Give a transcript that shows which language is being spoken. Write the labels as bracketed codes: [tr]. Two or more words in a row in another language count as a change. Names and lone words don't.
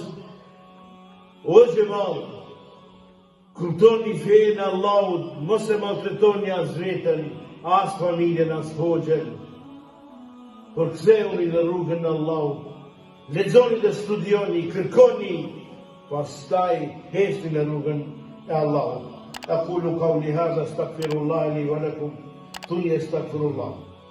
[sq] O xhemal, kuptoni fejnë Allahut, mos e maltretoni as vetën, as familjen, as hoxhën. Por ktheuni në rrugën e Allahut, lexoni dhe studioni, kërkoni, pastaj hesni në rrugën e Allahut. [ar] أقول قولي هذا أستغفر الله لي ولكم, [sq] thuni astaghfirullah.